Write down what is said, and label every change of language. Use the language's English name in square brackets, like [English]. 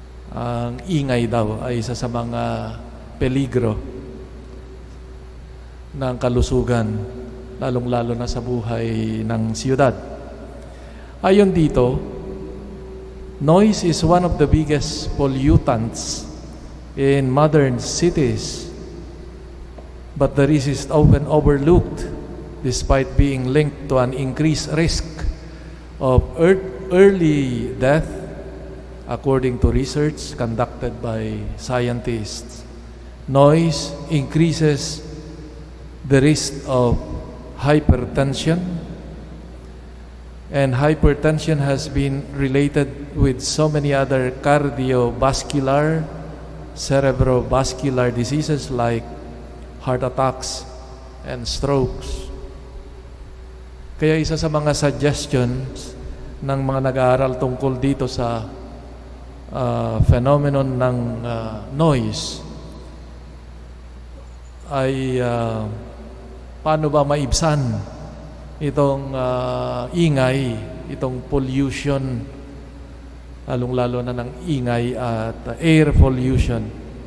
[Filipino] Ang ingay daw ay isa sa mga peligro ng kalusugan, lalong-lalo na sa buhay ng siyudad. [English] Ayon dito, noise is one of the biggest pollutants in modern cities, but the risk is often overlooked despite being linked to an increased risk of early death, according to research conducted by scientists. Noise increases the risk of hypertension, and hypertension has been related with so many other cardiovascular, cerebrovascular diseases like heart attacks and strokes. [Filipino] Kaya isa sa mga suggestions ng mga nag-aaral tungkol dito sa phenomenon ng noise ay paano ba maibsan itong ingay, itong pollution, lalong-lalo na ng ingay at air pollution.